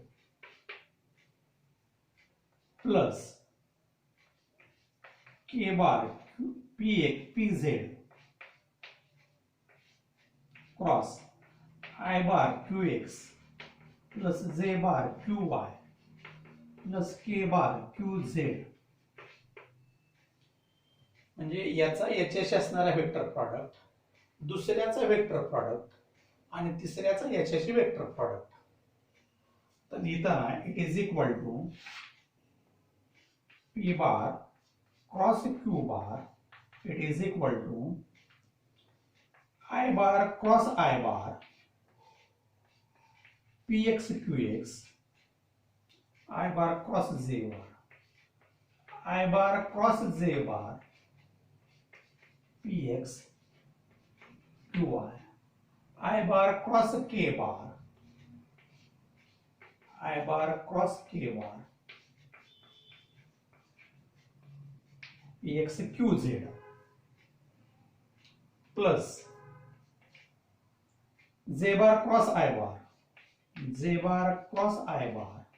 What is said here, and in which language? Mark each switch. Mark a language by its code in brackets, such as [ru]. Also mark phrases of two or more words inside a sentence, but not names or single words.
[en] plus K bar Pz cross I bar Qx plus J bar Qy plus K bar Qz. [mr] म्हणजे याचा याच्याशी असणारा [en] vector product, [mr] दुसऱ्याचा [en] vector product [mr] आणि तिसऱ्याचा याच्याशी [en] vector product. [mr] तर लिहिताना [en] it is equal to P bar cross Q bar, it is equal to I bar cross I bar Px Qx, I bar cross J bar, I bar cross J bar Px Qy, I bar cross K bar, I bar cross K bar Px Qz plus J bar cross I bar, J bar cross I bar